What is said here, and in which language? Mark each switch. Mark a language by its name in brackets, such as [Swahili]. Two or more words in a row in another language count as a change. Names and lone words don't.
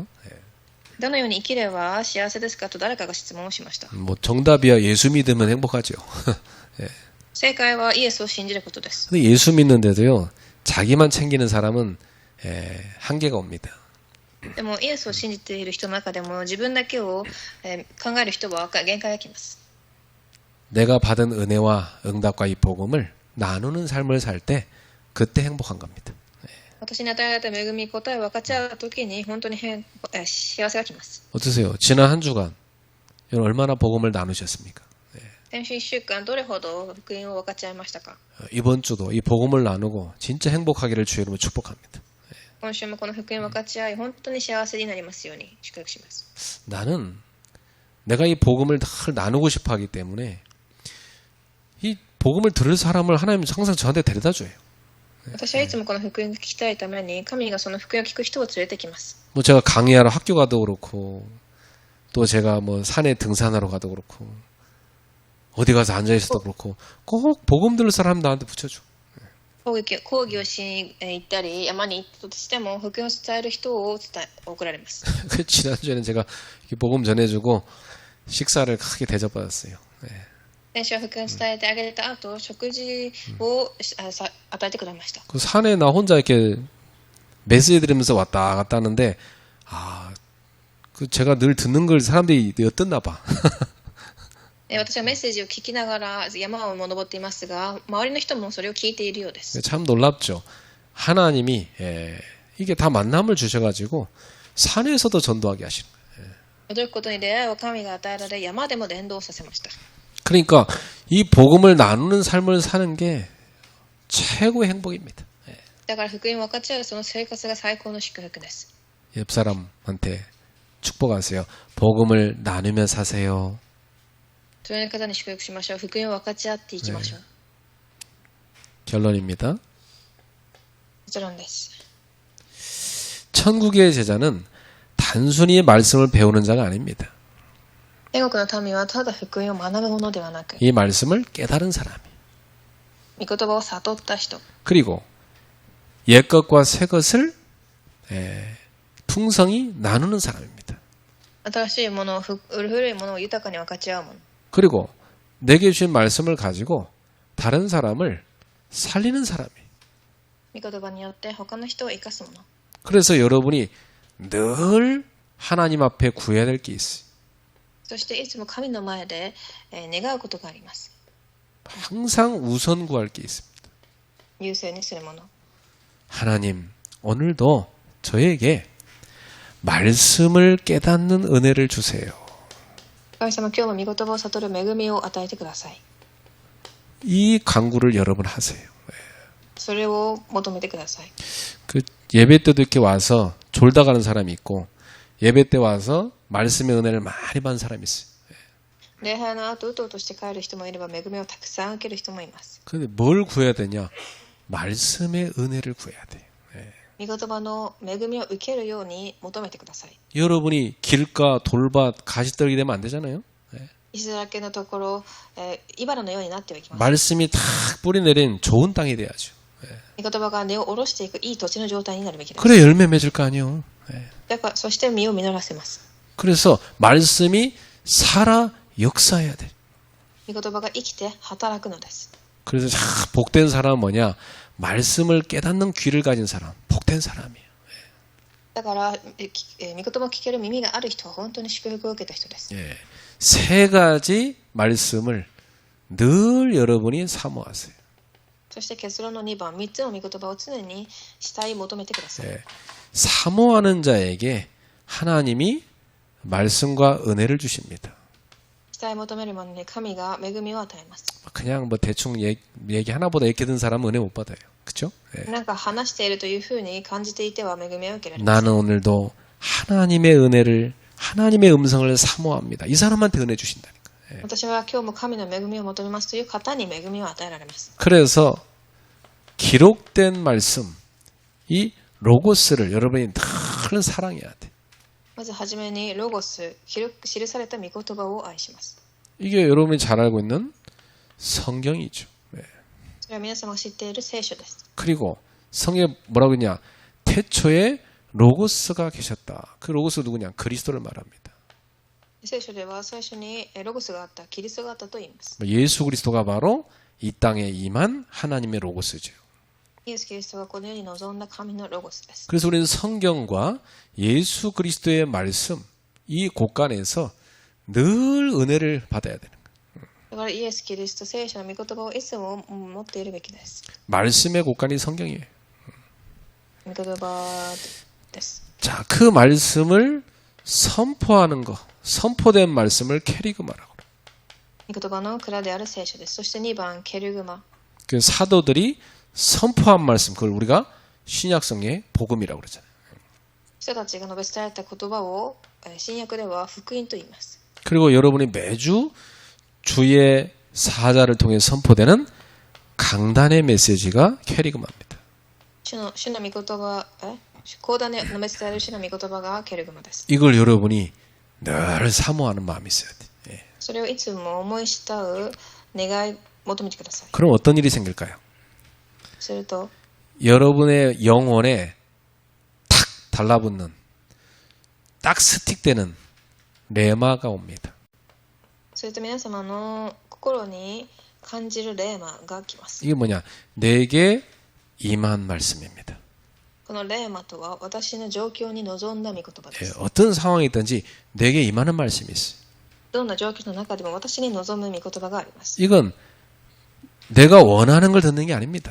[Japanese] い。どのように生きれば幸せですかと誰かが質問をしました。 [Korean] 뭐 정답이야 예수 믿으면 행복하죠. [Japanese] 正解はイエスを信じることです。 [Korean] 근데 예수 믿는데도요 자기만 챙기는 사람은 한계가 옵니다. [Japanese] でもイエスを信じている人の中でも自分だけを、考える人は限界がきます。 [Korean] 내가 받은 은혜와 응답과 이 복음을 나누는 삶을 살 때 그때 행복한 겁니다. [Japanese] 私に与えられた恵み答えを分かち合うときに本当に幸せがきます。 [Korean] 어떠세요? 지난 한 주간 여러분 얼마나 복음을 나누셨습니까? [Japanese] 先週1週間どれほど福音を分かち合いましたか。 [Korean] 이번 주도 이 복음을 나누고 진짜 행복하기를 주의 이름으로 축복합니다. [Japanese] 今週もこの福音を分かち合い本当に幸せになりますように祝福します。 [Korean] 나는 내가 이 복음을 늘 나누고 싶어 하기 때문에 이 복음을 들을 사람을 하나님 항상 저한테 데려다 줘요. [Japanese] 私はいつもこの福音を聞きたいために神がその福音を聞く人を連れてきます。 [Korean] 뭐 제가 강의하러 학교 가도 그렇고 또 제가 뭐 산에 등산하러 가도 그렇고 어디 가서 앉아 있어도 그렇고 꼭 복음 들을 사람 나한테 붙여줘. [Japanese] 講義をしに行ったり山に行ったとしても福音を伝える人を送られます。 [Korean] 그 지난주에는 제가 이렇게 복음 전해주고 식사를 크게 대접받았어요. [Japanese] 先週は福音を伝えてあげた後食事を与えてくれました。 [Korean] 그 산에 나 혼자 이렇게 메시지 들으면서 왔다 갔다 하는데 그 제가 늘 듣는 걸 사람들이 엿듣나 봐. [Japanese] 私はメッセージを聞きながら山を登っていますが周りの人もそれを聞いているようです。 [Korean] 참 놀랍죠. 하나님이 이게 다 만남을 주셔가지고 산에서도 전도하게 하시는 거예요. [Japanese] 驚くことに出会いを神が与えられ山でも伝道させました。 [Korean] 그러니까 이 복음을 나누는 삶을 사는 게 최고의 행복입니다. [Japanese] だから福音を分かち合うその生活が最高の祝福です。 [Korean] 옆 사람한테 축복하세요. 복음을 나누며 사세요. [Japanese] 隣の方に祝福しましょう。福音を分かち合っていきましょう。 [Korean] 결론입니다. [Japanese] もちろんです。 [Korean] 천국의 제자는 단순히 말씀을 배우는 자가 아닙니다. [Japanese] 天国の民はただ福音を学ぶものではなく [Korean] 이 말씀을 깨달은 사람이 [Japanese] 御言葉を悟った人 [Korean] 그리고 옛것과 새것을 풍성히 나누는 사람입니다. [Japanese] 新しいもの古いものを豊かに分かち合うもの [Korean] 그리고 내게 주신 말씀을 가지고 다른 사람을 살리는 사람이. [Japanese] 御言葉によって他の人を生かすもの [Korean] 그래서 여러분이 늘 하나님 앞에 구해야 될 게 있어요. [Japanese] そしていつも神の前で願うことがあります。 [Korean] 항상 우선 구할 게 있습니다. [Japanese] 優先にするもの [Korean] 하나님, 오늘도 저에게 말씀을 깨닫는 은혜를 주세요. [Japanese] 神様、今日も御言葉を悟る恵みを与えてください。 [Korean] 이 간구를 여러분 하세요. [Japanese] それを求めてください。 [Korean] 그 예배 때도 이렇게 와서 졸다 가는 사람이 있고 예배 때 와서 말씀의 은혜를 많이 받는 사람이 있어요. [Japanese] 礼拝の後うとうとして帰る人もいれば恵みをたくさん受ける人もいます。 [Korean] 근데 뭘 구해야 되냐? 말씀의 은혜를 구해야 돼요. [Japanese] 御言葉の恵みを受けるように求めてください。 [Korean] 여러분이 길가 돌밭 가시떨기 되면 안 되잖아요. [Japanese] 石だらけのところ、茨のようになってはいきます。 [Korean] 말씀이 탁 뿌리 내린 좋은 땅이 돼야죠. [Japanese] 御言葉が根を下ろしていくいい土地の状態になるべきです。 [Korean] 그래 열매 맺을 거 아니에요. [Japanese] だからそして実を実らせます。 [Korean] 그래서 말씀이 살아 역사해야 돼. [Japanese] 御言葉が生きて働くのです。 [Korean] 그래서 복된 사람은 뭐냐? 말씀을 깨닫는 귀를 가진 사람, 복된 사람이에요. [Japanese] だから御言葉を聞ける耳がある人は本当に祝福を受けた人です。 [Korean] 예. 세 가지 말씀을 늘 여러분이 사모하세요. [Japanese] そして結論の2番、3つの御言葉を常にしたい求めてください。 [Korean] 예. 사모하는 자에게 하나님이 말씀과 은혜를 주십니다. [Japanese] したい求める者に神が恵みを与えます。 [Korean] 그냥 뭐 대충 얘기 하나보다 이렇게 든 사람은 은혜 못 받아요. 그렇죠? 예. [Japanese] なんか話しているというふうに感じていては恵みを受けられます。 [Korean] 나는 오늘도 하나님의 은혜를 하나님의 음성을 사모합니다. 이 사람한테 은혜 주신다니까. [Japanese] 私は今日も神の恵みを求めますという方に恵みを与えられます。 [Korean] 그래서 기록된 말씀, 이 로고스를 여러분이 늘 사랑해야 돼. [Japanese] まずはじめにロゴス、記された御言葉を愛します。 [Korean] 이게 여러분이 잘 알고 있는 성경이죠. 예. [Japanese] それは皆様が知っている聖書です。 [Korean] 그리고 성에 뭐라고 했냐? 태초에 로고스가 계셨다. 그 로고스가 누구냐? 그리스도를 말합니다. [Japanese] 聖書では最初にロゴスがあった、キリストがあったと言います。 [Korean] 예수 그리스도가 바로 이 땅에 임한 하나님의 로고스죠. [Japanese] イエス・キリストはこの世に臨んだ神のロゴスです。 [Korean] 그래서 우리는 성경과 예수 그리스도의 말씀 이 곳간에서 늘 은혜를 받아야 되는 거예요. [Japanese] だからイエス・キリスト、聖書の御言葉をいつも持っているべきです。 [Korean] 말씀의 곳간이 성경이에요. [Japanese] 御言葉です。 [Korean] 자, 그 말씀을 선포하는 것, 선포된 말씀을 캐리그마라고 그래요. [Japanese] 御言葉の蔵である聖書です。そして2番、ケルグマ。 [Korean] 그 사도들이 선포한 말씀, 그걸 우리가 신약성의 복음이라고 그러잖아요. [Japanese] 人たちが述べ伝えた言葉を新約では福音と言います。 [Korean] 그리고 여러분이 매주 주의 사자를 통해 선포되는 강단의 메시지가 캐리그마입니다. [Japanese] 主の御言葉、講談で述べ伝える主の御言葉がケルグマです。 [Korean] 이걸 여러분이 늘 사모하는 마음이 있어야 돼. 예. [Japanese] それをいつも思い慕う願い求めてください。 [Korean] 그럼 어떤 일이 생길까요? [Japanese] すると [Korean] 여러분의 영혼에 탁 달라붙는 딱 스틱되는 레마가 옵니다. [Japanese] すると皆様の心に感じるレーマが来ます。 [Korean] 이게 뭐냐? 내게 임한 말씀입니다. [Japanese] このレーマとは私の状況に臨んだ御言葉で [Korean] 예, [Japanese] す。 [Korean] 어떤 상황이 있든지 내게 임하는 말씀이 있어요. [Japanese] どんな状況の中でも私に臨む御言葉があります。 [Korean] 이건 내가 원하는 걸 듣는 게 아닙니다.